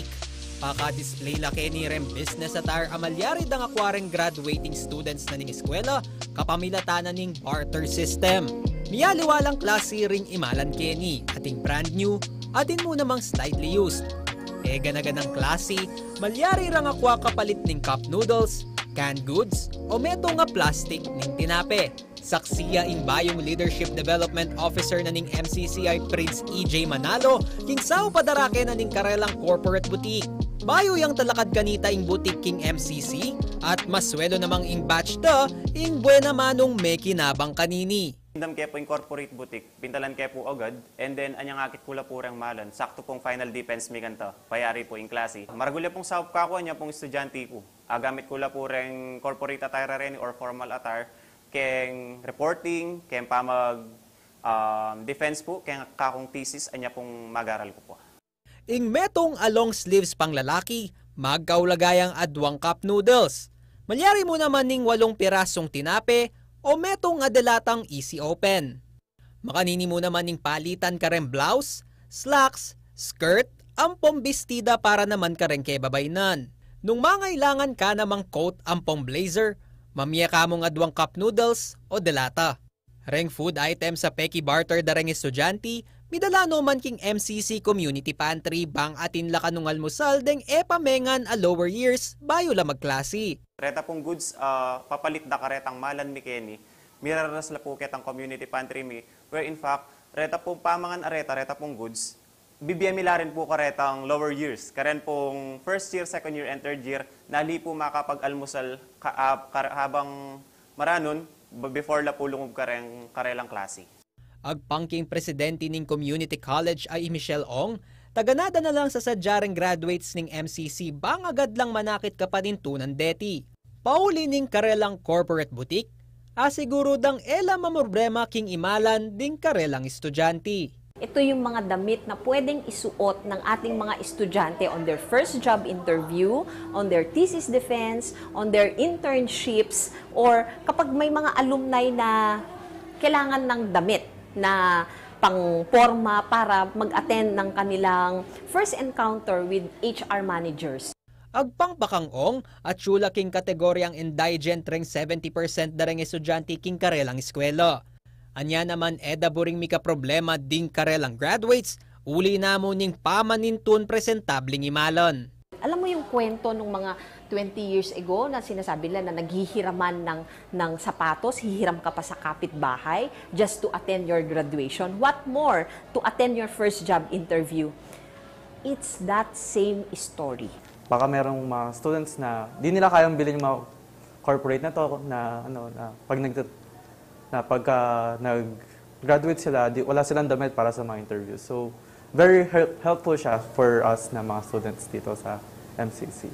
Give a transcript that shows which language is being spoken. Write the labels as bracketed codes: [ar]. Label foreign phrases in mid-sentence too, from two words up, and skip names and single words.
[pam] Paka-display la keni rem [en] business attire [pam] amalyari dang akwareng [en] graduating students [pam] na ning eskwela kapamilatanan ning [en] barter system. [pam] Miyaliwalang klase ring imalan keni ating [en] brand new [pam] atin mo namang [en] slightly used. [pam] Ganaganang klase, malyari rang akwa kapalit ning [en] cup noodles, canned goods [pam] o meto nga plastic ning tinape. Saksiya ing bayong [en] Leadership Development Officer [pam] na ning MCCI Prince EJ Manalo, king sao padarake na ning karelang [en] corporate boutique. [pam] Bayo yang talakad kanita ing boutique king MCC at maswelo namang ing batch ta ing buena manong may kinabang kanini. Indam kaya po yung [en] corporate boutique, [pam] pintalan kaya po agad, [en] and then [pam] anyang akit kula po rang malan, sakto pong [en] final defense [pam] mi kanta, payari po yung klase. Maragulya pong sa kakuha niya pong estudyante ko. Gamit kula po rang [en] corporate attire [pam] rin [en] or formal attire, [pam] keng reporting, keng pamag defense po, keng kakong thesis, anya pong mag-aral ko po. Ing metong [en] along sleeves [pam] pang lalaki, magkaulagayang adwang cup noodles. Malyari mo naman ning 8 pirasong tinape o metong adalatang [en] easy open. [pam] Makanini mo naman ning palitan ka rin blouse, slacks, skirt, ampong bestida para naman ka rin kay babaynan. Nung mangailangan ka namang coat ampong blazer, mamaya ka mong adwang [en] cup noodles [pam] o delata. Reng [en] food item [pam] sa peki barter da reng estudyante, midala no man king MCC Community Pantry bang atin la kanung almusal deng pamengan a [en] lower years [pam] bayo la magklase. Reta pong goods, papalit da karetang malan mi keni, miraras la po ketang [en] community pantry [pam] mi, [en] where in fact, [pam] reta pong pamangan areta, reta pong goods, bibiyamila rin po karetang [en] lower years. [pam] Karen pong [en] first year, second year, and third year, [pam] nali po makapag-almusal habang maranon, before la po lungob karelang klase. Agpangking presidente ning community college ay Michelle Ong, taganada na lang sa sadyareng graduates ning MCC bang agad lang manakit kapanintunan deti. Pauli ning karelang [en] corporate boutique, [pam] asiguro dang ela mamroblema king imalan ding karelang estudyante. [tl] Ito yung mga damit na pwedeng isuot ng ating mga estudyante [en] on their first job interview, on their thesis defense, on their internships, or [tl] kapag may mga alumni na kailangan ng damit na pang-porma para mag-attend ng kanilang [en] first encounter with HR managers. [pam] Agpang bakang ong at chula king kategoryang indigent reng 70% dareng estudyante king karelang eskwela. Anya naman buring mika problema ding karelang graduates, uli na mo ning pamanintun presentabling imalon. [tl] Alam mo yung kwento nung mga [en] 20 years ago [tl] na sinasabi nila na naghihiraman ng sapatos, hihiram ka pa sa kapitbahay [en] just to attend your graduation. What more, to attend your first job interview? It's that same story. [tl] Baka merong mga students na di nila kayang bilhin yung mga corporate na to na pagka nag-graduate sila, wala silang damit para sa mga interviews. [en] So, very helpful siya for us [tl] na mga [en] students [tl] dito sa [en] MCC.